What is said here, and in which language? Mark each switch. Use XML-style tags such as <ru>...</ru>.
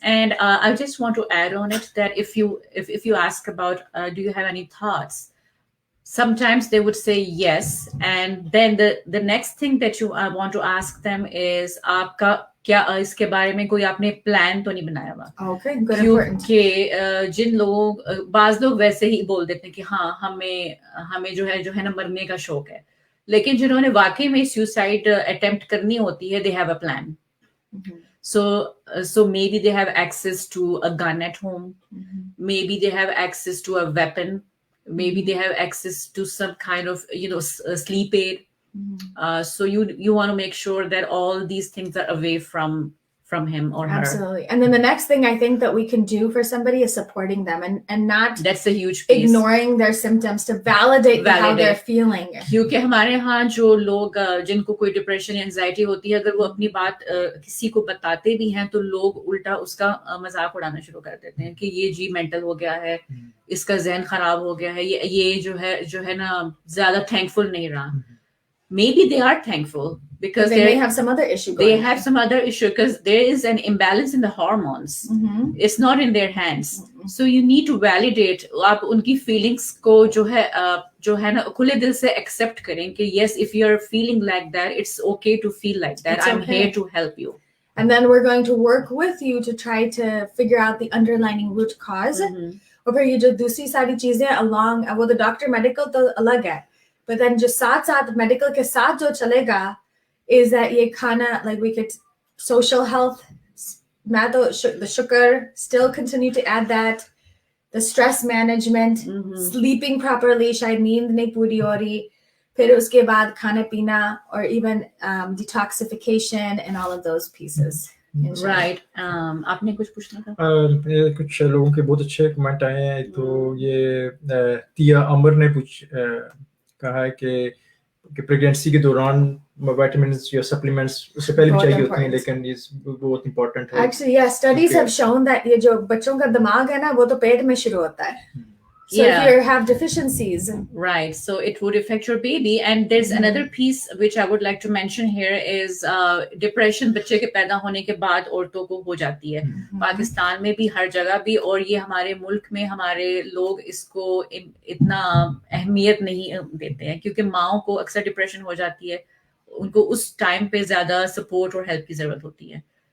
<en>And I just want to add on it that if you ask about do you have any thoughts, sometimes they would say yes, and then the next thing that you want to ask them is</en> <hi>आपका क्या इसके बारे में कोई आपने plan तो नहीं बनाया हुआ?</hi> <en>Okay, good, important.</en> <hi>क्योंकि जिन लोगों बाज लोग वैसे ही बोल देते हैं कि हाँ हमें जो है ना मरने का शौक है, लेकिन जिन्होंने वाकई में सुसाइड अटेम्प्ट करनी होती है,</hi> <en>they have a plan. So maybe they have access to a gun at home, maybe they have access to a weapon, maybe they have access to some kind of sleep aid. So you want to make sure that all these things are away from him or her. Absolutely. And then the next thing I think that we can do for somebody is supporting them and not That's a huge piece. Ignoring their symptoms, to validate how they're feeling.</en> <hi>क्योंकि हमारे यहाँ जो लोग जिनको कोई depression या anxiety होती है, अगर वो अपनी बात किसी को बताते भी हैं तो लोग उल्टा उसका मजाक उड़ाना शुरू कर देते हैं कि ये जी मेंटल हो गया है, इसका जहन खराब हो गया है, ये जो है ना ज्यादा थैंकफुल नहीं रहा.</hi> <en>Maybe they are thankful because they may have some other issue going they have some other issue because there is an imbalance in the hormones. It's not in their hands. So you need to validate.</en> <hi>आप उनकी feelings को जो है ना खुले दिल से accept करें कि</hi> <en>yes, if you're feeling like that, it's okay to feel like that. I'm here to help you. And then we're going to work with you to try to figure out the underlying root cause.</en> <hi>और फिर ये जो दूसरी सारी चीजें along वो तो doctor medical तो अलग है.</hi> <en>But then just साथ medical के साथ जो चलेगा is that ये खाना, like we could social health, मैं तो the sugar, still continue to add that, the stress management, sleeping properly,</en> <hi>शायद नींद नहीं पूरी हो रही, फिर उसके बाद खाना पीना,</hi> <en>or even detoxification and all of those pieces.</en> <hi>Right. आपने कुछ पूछना था? कुछ लोगों के बहुत अच्छे कमेंट आए हैं. तो ये तिया अमर ने कहा है कि प्रेगनेंसी के दौरान विटामिन्स या सप्लीमेंट्स उससे पहले भी चाहिए होते हैं, लेकिन ये बहुत इंपॉर्टेंट है.</hi> <en>Actually, yeah, studies have shown that</en> <hi>ये जो बच्चों का दिमाग है ना वो तो पेट में शुरू होता है.</hi> <en>So if you have deficiencies, right, so it would affect your baby. And there's another piece which I would like to mention here is depression</en> <hi>बच्चे के पैदा होने के बाद औरतों को हो जाती है. पाकिस्तान में भी हर जगह भी, और ये हमारे मुल्क में हमारे लोग इसको इतना अहमियत नहीं देते हैं क्योंकि माओं को अक्सर डिप्रेशन हो जाती है, उनको उस टाइम पे ज्यादा सपोर्ट और हेल्प की जरूरत होती है.</hi>